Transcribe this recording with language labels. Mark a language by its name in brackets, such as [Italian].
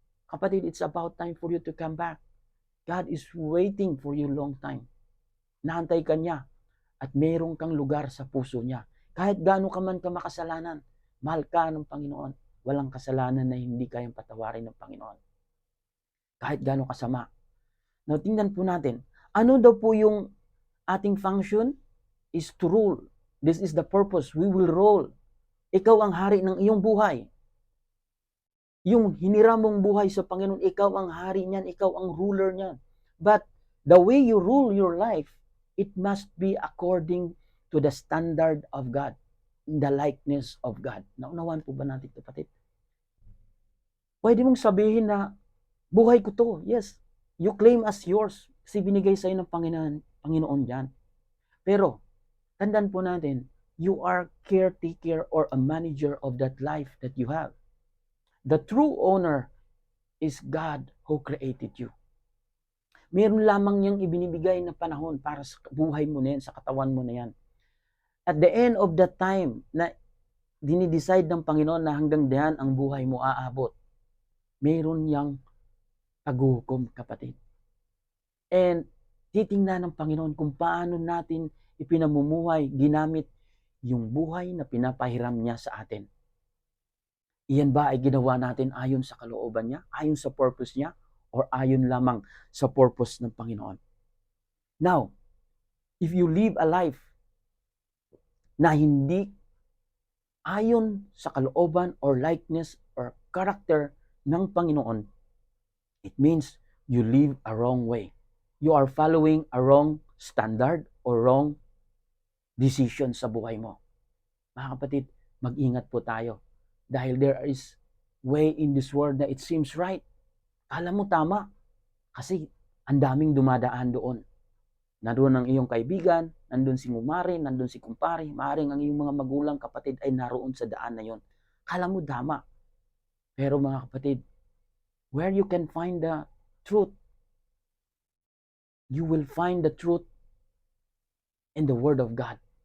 [English] Kapatid, it's about time for you to come back. God is waiting for you long time. [Filipino] Naantay ka niya at meron kang lugar sa puso niya. Kahit gaano ka man ka makasalanan, mahal ka ng Panginoon. Walang kasalanan na hindi kayang patawarin ng Panginoon. Kahit gaano kasama. [English] Now, [Filipino] tingnan po natin. Ano daw po yung ating [English] function? Is to rule. This is the purpose. We will rule. [Filipino] Ikaw ang hari ng iyong buhay. Yung hiniram mong buhay sa Panginoon, ikaw ang hari niyan, ikaw ang ruler niyan. [English] But the way you rule your life, it must be according to the standard of God, in the likeness of God. [Filipino] Naunawan po ba natin, kapatid? Pwede mong sabihin na, buhay ko to. [English] Yes, you claim as yours [Filipino] kasi binigay sa'yo ng Panginoon yan. Pero, tandaan po natin, [English] you are caretaker or a manager of that life that you have. The true owner is God who created you. [Filipino] Meron lamang niyang ibinibigay na panahon para sa buhay mo na yan, sa katawan mo na yan. [English] At the end of that time [Filipino] na dinidecide ng Panginoon na hanggang diyan ang buhay mo aabot, meron niyang paghuhukom, kapatid. And titingnan ng Panginoon kung paano natin ipinamumuhay, ginamit yung buhay na pinapahiram niya sa atin. Iyan ba ay ginawa natin ayon sa kalooban niya, ayon sa purpose niya, or ayon lamang sa purpose ng Panginoon? [English] Now, if you live a life [Filipino] na hindi ayon sa kalooban [English] or likeness or character ng Panginoon, it means you live a wrong way. You are following a wrong standard or wrong decision [Filipino] sa buhay mo. Mga kapatid, mag-ingat po tayo. [English] Dahil there is way in this world na it seems right. [Filipino] Kala mo tama. Kasi ang daming dumadaan doon. Nandoon ang iyong kaibigan, nandun si Mumari, nandun si Kumpari, maaaring ang iyong mga magulang, kapatid ay naroon sa daan na yon. Kala mo tama. Pero mga kapatid, [English] where you can find the truth, you will find the truth in the Word of God.